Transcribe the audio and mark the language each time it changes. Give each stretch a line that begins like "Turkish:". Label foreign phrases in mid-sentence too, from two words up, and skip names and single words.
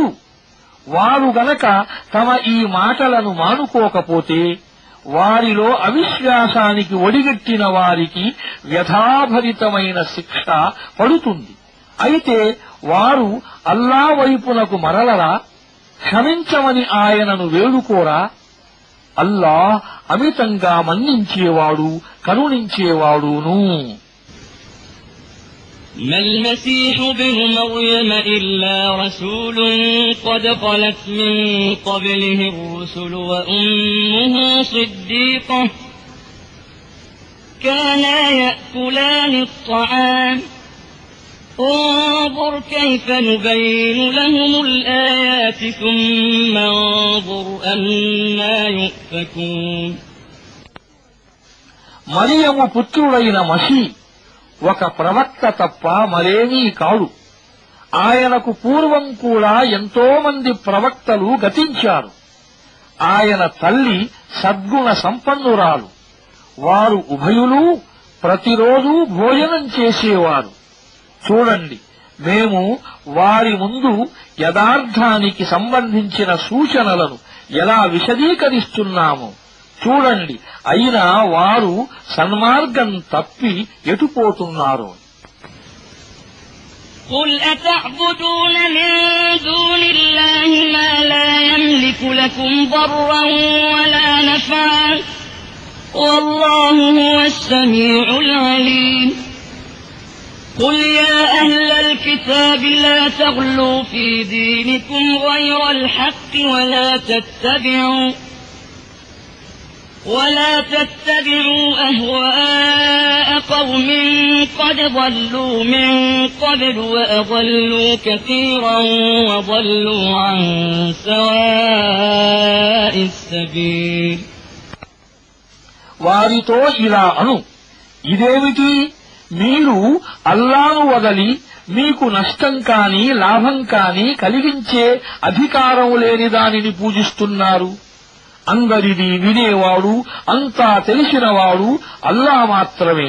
Telugu: వారు గనక తమ ఈ మాటలను మానుకోకపోతే వారిలో అవిశ్వాసానికి ఒడిగట్టిన వారికి వ్యథాభరితమైన శిక్ష పడుతుంది. అయితే వారు అల్లా వైపునకు మరలరా? క్షమించమని ఆయనను వేడుకోరా? అల్లాహ్ అమితంగా మన్నించేవాడు కరుణించేవాడును.
Arabic: ما المسيح ابن مريم إلا رسول قد خلت من قبله الرسل وأمه صديقة كانا يأكلان الطعام انظر كيف نبين لهم الآيات ثم انظر أنا يؤفكون.
Telugu: మరియము పుత్రుడైన మసీ ఒక ప్రవక్త తప్ప మరేమీ కాడు. ఆయనకు పూర్వం కూడా ఎంతో మంది ప్రవక్తలు గతించారు. ఆయన తల్లి సద్గుణ సంపన్నురాలు. వారు ఉభయులు ప్రతిరోజూ భోజనం చేసేవారు. చూడండి, మేము వారి ముందు యథార్థానికి సంబంధించిన సూచనలను ఎలా విశదీకరిస్తున్నామో చూడండి. అయినా వారు సన్మార్గం తప్పి ఎటుపోతున్నారో.
Arabic: قل أتعبدون من دون الله ما لا يملك لكم ضرا ولا نفعا والله هو السميع العليم قل يا أهل الكتاب لا تغلوا في دينكم غير الحق ولا تتبعوا أهواء قوم قد ضلوا من قبل وأضلوا كثيرا وضلوا عن سواء السبيل
Telugu: వారితో ఇలా అను, ఇదేమిటి, మీరు అల్లాను వదలి మీకు నష్టం కాని లాభం కాని కలిగించే అధికారం లేని దానిని పూజిస్తున్నారు. అందరిది వినేవాడు, అంతా తెలిసినవాడు అల్లా మాత్రమే.